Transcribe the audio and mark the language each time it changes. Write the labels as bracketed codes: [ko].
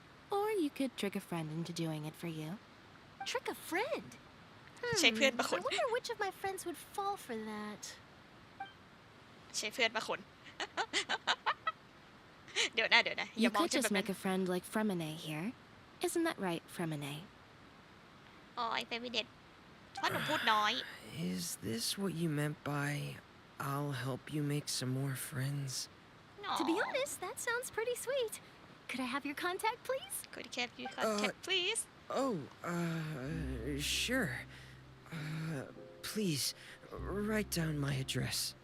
[en] Or you could trick a friend into doing it for you. Trick a friend? [th] ใช้เพื่อนบางคน [en] I wonder which of my friends would fall for that. [th] ใช้เพื่อนบางคน เดี๋ยวนะ [en] You could just make a friend like Fremine here. Isn't that right, Fremine? [th] อ๋อไอ้เฟมิเด็ดเพราะหนูพูดน้อย [en] Is this what you meant by I'll help you make some more friends. To be honest, that sounds pretty sweet. Could I have your contact, please? Could you have your contact, please? Oh, sure. Please, write down my address.